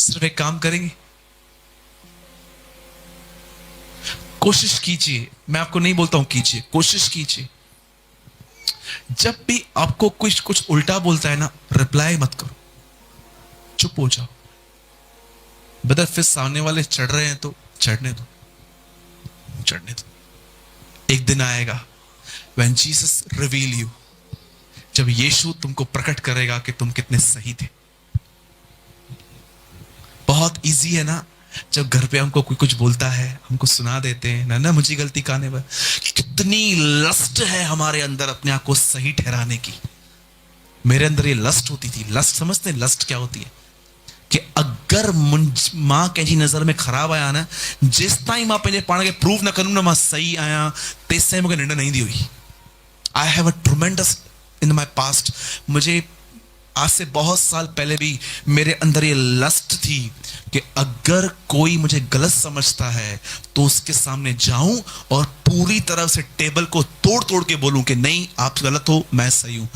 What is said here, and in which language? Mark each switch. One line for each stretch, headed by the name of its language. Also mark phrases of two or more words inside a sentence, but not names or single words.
Hindi: सिर्फ एक काम करेंगे, कोशिश कीजिए, मैं आपको नहीं बोलता हूं कीजिए, कोशिश कीजिए, जब भी आपको कुछ कुछ उल्टा बोलता है ना, रिप्लाई मत करो, चुप हो जाओ। बदर फिर सामने वाले चढ़ रहे हैं तो चढ़ने दो, चढ़ने दो। एक दिन आएगा
English: when Jesus reveal you,
Hindi: जब यीशु तुमको प्रकट करेगा कि तुम कितने सही थे। बहुत इजी है ना, जब घर पे हमको कोई कुछ बोलता है, हमको सुना देते हैं ना, ना मुझे गलती कहने पर, कितनी लस्ट है हमारे अंदर अपने आप को सही ठहराने की। मेरे अंदर ये लस्ट होती थी। लस्ट समझते हैं लस्ट क्या होती है?
Sindhi: कि अगर मां कंहिंजी नज़र में ख़राब आया ना, जिस ताईं मां पंहिंजे पाण खे प्रूव न करूं ना मां सही आहियां, तेसि ताईं मूंखे निंड न ईंदी हुई।
English: I have a tremendous in my past.
Hindi: मुझे आज से बहुत साल पहले भी मेरे अंदर ये लस्ट थी कि अगर कोई मुझे गलत समझता है तो उसके सामने जाऊं और पूरी तरह से टेबल को तोड़ तोड़ के बोलूं कि नहीं आप गलत हो, मैं सही हूं।